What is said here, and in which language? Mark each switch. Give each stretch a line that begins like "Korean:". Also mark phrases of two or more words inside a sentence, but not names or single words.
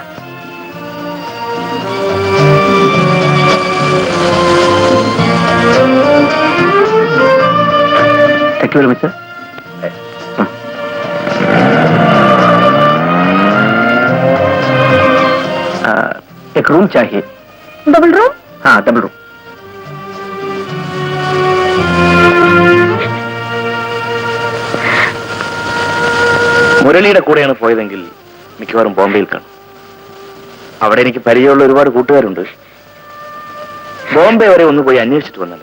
English: thank you very much.
Hindi: एक रूम चाहिए.
English: double room? हाँ, double room.
Malayalam: മുരളിയുടെ കൂടെയാണ് പോയതെങ്കിൽ മിക്കവാറും ബോംബെയിൽ കാണും. അവിടെ എനിക്ക് പരിചയമുള്ള ഒരുപാട് കൂട്ടുകാരുണ്ട്. ബോംബെ വരെ ഒന്ന് പോയി അന്വേഷിച്ചിട്ട് വന്നത്.